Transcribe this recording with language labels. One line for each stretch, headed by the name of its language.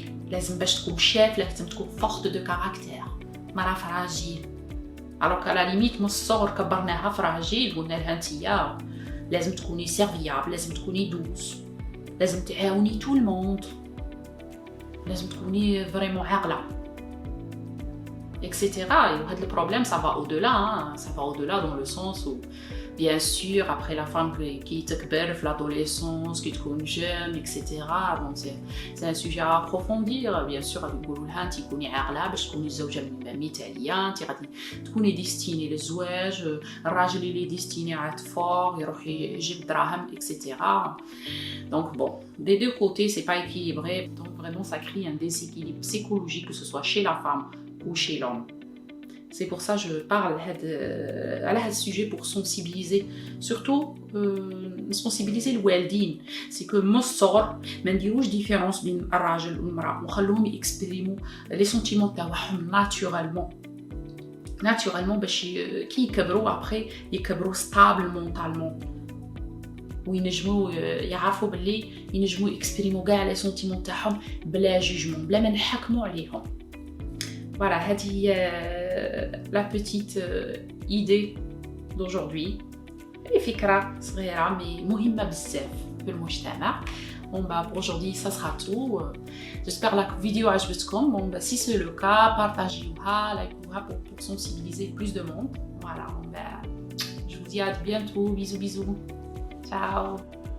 Arabic: لازم باش تكون شاف لازم تكون فورت دو كاركتير، مراه فراجيل. الوغ على ليميت من الصغر كبرناها فراجيل، قلنا لها نتيا لازم تكوني سيرفيابل، لازم تكوني دوس، لازم تعاوني تو الموند، لازم تكوني فريمون عاقله اكسيتيرا. وهذا البروبليم
French: ça va au-delà, ça va au-delà dans le sens où bien sûr après la femme qui تكبر في l'adolescence qui تكون jeune etc. donc c'est un sujet à approfondir. bien sûr
Arabic: غادي نقولوا لها انت كوني عاقله باش تكوني الزوجه المثاليه، انت غادي تكوني ديستيني للزواج، الراجل اللي ديستيني على فور يروح يجيب دراهم etc.
French: donc bon des deux côtés c'est pas équilibré, donc vraiment ça crée un déséquilibre psychologique que ce soit chez la femme ou chez l'homme. C'est pour ça que je parle à ce sujet pour sensibiliser, surtout sensibiliser الوالدين.
Arabic: c'est que من الصغر ما نديروش ديفيرونس بين الراجل والمراه وخلوهم يكسبريمو لي سونتيمون تاعهم ناتورالمون باش كي يكبروا ابري يكبروا ستابل مونطالمون وينجموا يعرفوا باللي ينجموا يكسبريمو كاع لي سونتيمون تاعهم بلا جوجمون، بلا ما نحكموا عليهم.
French: Voilà, هذه la petite idée d'aujourd'hui.
Arabic: هي فكرة صغيرة mais مهمة بزاف في المجتمع.
French: Bon bah pour aujourd'hui ça sera tout. J'espère que la vidéo
Arabic: عجبتكم.
French: Bon bah si c'est le cas, partagez-la, likez-la pour sensibiliser plus de monde. Voilà, bon bah je vous dis à bientôt. Bisous bisous. Ciao.